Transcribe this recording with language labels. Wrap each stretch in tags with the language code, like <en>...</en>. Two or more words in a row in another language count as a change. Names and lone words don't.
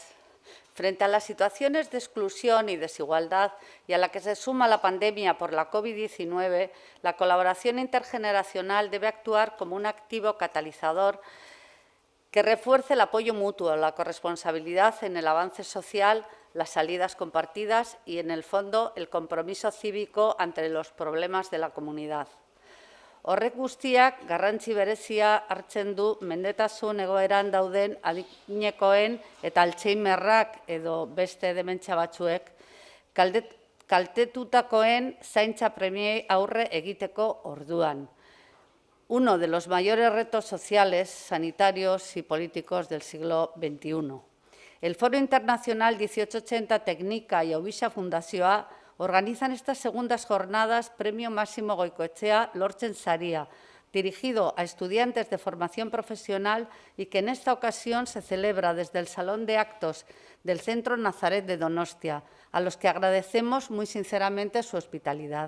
<es>Frente a las situaciones de exclusión y desigualdad y a la que se suma la pandemia por la COVID-19, la colaboración intergeneracional debe actuar como un activo catalizador que refuerce el apoyo mutuo, la corresponsabilidad en el avance social, las salidas compartidas y, en el fondo, el compromiso cívico ante los problemas de la comunidad.</es> <eu>Horrek guztiak garrantzi berezia hartzen du mendetasun egoeran dauden adinekoen eta Alzheimerrak edo beste dementzia batzuek kaltetutakoen zaintza premiei aurre egiteko orduan.</eu> <es>Uno de los mayores retos sociales, sanitarios y políticos del siglo XXI. El Foro Internacional 1880 Teknika y Aubixa Fundazioa organizan estas segundas jornadas Premio Máximo Goikoetxea Lortzen Saria, dirigido a estudiantes de formación profesional y que en esta ocasión se celebra desde el Salón de Actos del Centro Nazaret de Donostia, a los que agradecemos muy sinceramente su hospitalidad.</es>